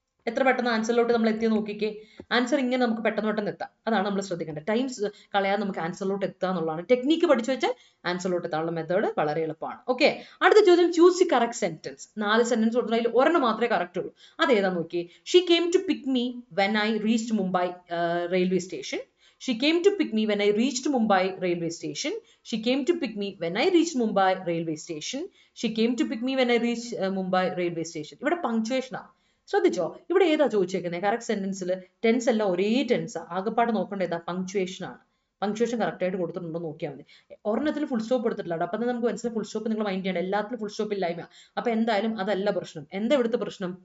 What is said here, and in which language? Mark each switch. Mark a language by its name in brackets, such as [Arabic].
[Malayalam] എത്ര പെട്ടെന്ന് ആൻസറിലോട്ട് നമ്മൾ എത്തി നോക്കിക്കേ. ആൻസർ ഇങ്ങനെ നമുക്ക് പെട്ടെന്ന് എത്താം. അതാണ് നമ്മൾ ശ്രദ്ധിക്കേണ്ടത്. ടൈംസ് കളയാതെ നമുക്ക് ആൻസറിലോട്ട് എത്തുക എന്നുള്ളതാണ്. ടെക്നിക്ക് പഠിച്ചു വെച്ചാൽ ആൻസറിലോട്ട് എത്താനുള്ള മെത്തേഡ് വളരെ എളുപ്പമാണ്. ഓക്കെ, അടുത്ത ചോദ്യം, choose the correct sentence. 4 sentence കൊടുത്തതിൽ ഒരെണ്ണം മാത്രമേ കറക്റ്റ് ഉള്ളൂ. അതേതാ നോക്കിയേ. [English] She came to pick me when I reached Mumbai railway station. She came to pick me when I reached Mumbai railway station. She came to pick me when I reached Mumbai railway station. She came to pick me when I reached Mumbai railway station. [Malayalam] ഇവിടെ punctuation ആണ്. ശ്രദ്ധിച്ചോ, ഇവിടെ ഏതാ ചോദിച്ചേക്കുന്നത്? Correct സെന്റൻസിൽ tense എല്ലാം ഒരേ tense. ആകെപ്പാട് നോക്കേണ്ട ഏതാ? Punctuation ആണ്. പങ്ക്ച്വേഷൻ കറക്റ്റ് ആയിട്ട് കൊടുത്തിട്ടുണ്ടോ നോക്കിയാൽ മതി. ഒരെണ്ണത്തിൽ ഫുൾ സ്റ്റോപ്പ് എടുത്തിട്ടില്ല. അപ്പൊ നമുക്ക് മനസ്സിലായി ഫുൾ സ്റ്റോപ്പ് നിങ്ങൾ മൈൻഡ് ചെയ്യണം. എല്ലാത്തിലും ഫുൾ സ്റ്റോപ്പ് ഇല്ലായ്മ. അപ്പൊ എന്തായാലും അതല്ല പ്രശ്നം. എന്താ ഇവിടുത്തെ പ്രശ്നം?